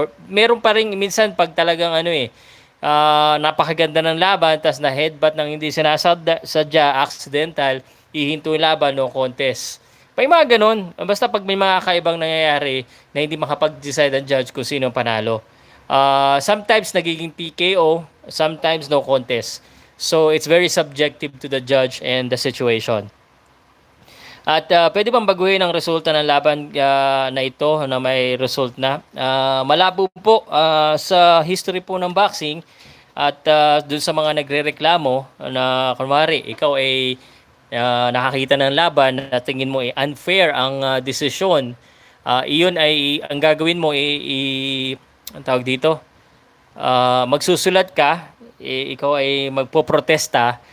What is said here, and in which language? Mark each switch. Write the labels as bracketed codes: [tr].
[tl] Meron pa rin, minsan, pag talagang napakaganda ng laban, tas na headbutt ng hindi sinasadya, accidental, ihinto yung laban, no contest. May mga ganun. Basta pag may mga kaibang nangyayari na hindi makapag-decide ang judge kung sino ang panalo. [en] Sometimes [tl] nagiging [en] PKO, sometimes no contest. So it's very subjective to the judge and the situation. [tl] At pwede bang baguhin ang resulta ng laban na ito na may result na? Malabo po sa history po ng boxing at dun sa mga nagrereklamo na kunwari ikaw ay nakakita ng laban na tingin mo unfair ang desisyon, iyon ay ang gagawin mo ang tawag dito, magsusulat ka, ikaw ay magpoprotesta.